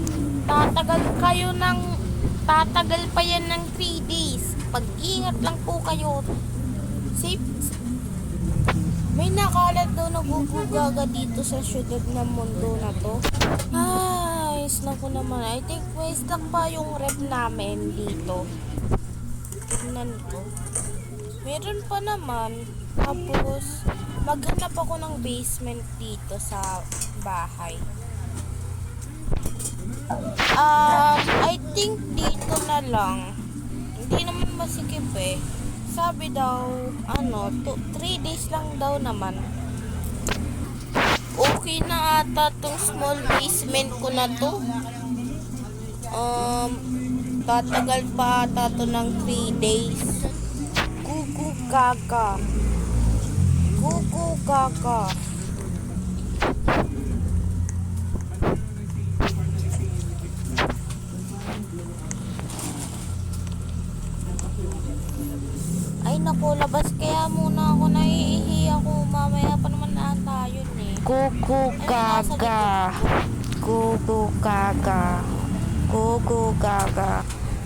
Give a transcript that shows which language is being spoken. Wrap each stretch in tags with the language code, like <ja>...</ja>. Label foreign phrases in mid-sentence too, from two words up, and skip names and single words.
<tl>Tatagal pa yan ng 3 days. Mag-ingat lang po kayo. Safe. May nakalat daw na gugugaga dito sa syudad ng mundo na to. Ay, naku naman.</tl> <en>I think</en> <tl>may stuck pa yung rep namin dito. Tignan ko. Meron pa naman. Tapos, maghanap ako ng basement dito sa bahay.</tl> <en>I think</en> <tl>dito na lang. Hindi naman masikip eh. Sabi daw, 3 days lang daw naman. Okay na ata tong</tl> <en>small basement</en> <tl>ko na to. Tatagal pa ata to ng 3 days. Gugu gaga. Gugu gaga. Ay naku, labas kaya muna ako, naiihi ako. Mamaya pa naman ata yun eh. Gugu gaga. Gugu gaga. Gugu gaga.</tl>